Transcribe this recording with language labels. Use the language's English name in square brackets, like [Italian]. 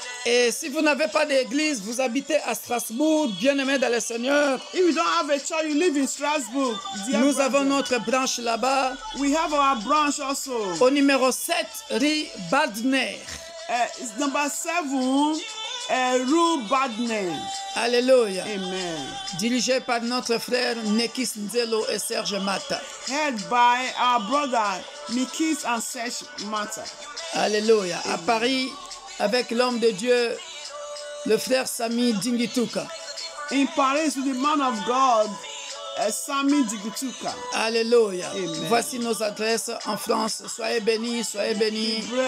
[French] Et si vous n'avez pas d'église, vous habitez à Strasbourg, bien-aimés dans le Seigneur, [English] If you don't have a church, you live in Strasbourg. Dear [French] nous [English] brother. [French] avons notre branche là-bas, [English] We have our branch also. [French] au numéro 7, rue Badner. [English] It's number 7, Rue Badner. [French] Alléluia. [English] Amen. [French] Dirigé par notre frère Nekis Nzelo et Serge Mata. [English] Head by our brother Mikis and Serge Mata. [French] Alléluia. À Paris, avec l'homme de Dieu, le frère Sami Dingituka. [English] In Paris with the man of God, Sami Digituka. [French] Alléluia. [English] Amen. [French] Voici nos adresses en France. Soyez bénis, soyez bénis.